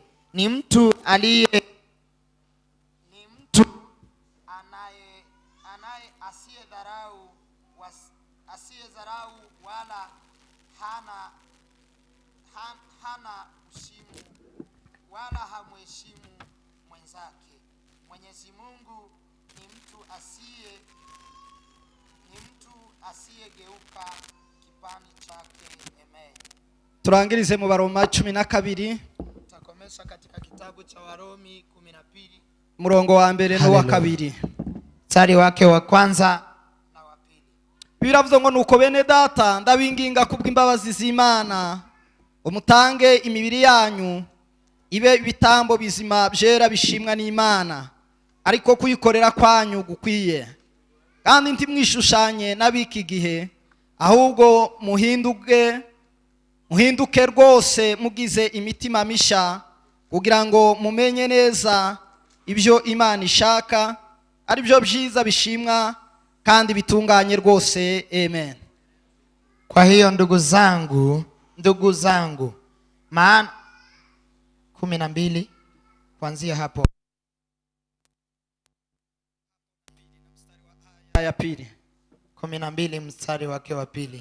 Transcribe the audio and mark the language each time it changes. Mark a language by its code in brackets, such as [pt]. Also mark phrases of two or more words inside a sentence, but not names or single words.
[sw] Ni mtu asiyedharau wala hana mshimu wala hamheshimu mwenzake. Mwenyezi Mungu ni mtu asiyegeuka kipani chake. Amen. [rn] Turangirize mu Baroma 12. [sw] Tutakomesha katika kitabu cha Warumi 12 [rn] murongo wa 1 no wa 2. [sw] Mstari wake wa 1 na wa 2. [rn] Biravuze ngo nuko bene data ndabinginga kubw'imbabazi z'Imana, umutange imibiri yanyu ibe ibitambo bizima byera bishimwa n'Imana, ariko kuyikorera kwanyu gukwiye. Kandi ntimwishushanye n'abiki gihe, ahubwo muhinduke rwose mugize imitima misha, kugira ngo mumenye neza ibyo Imana ishaka, ari byo byiza bishimwa kandi bitunganye rwose. Amen. [sw] Kwa hiyo ndugu zangu maana 12 kuanzia hapo ya pili 12 mstari wake wa 2.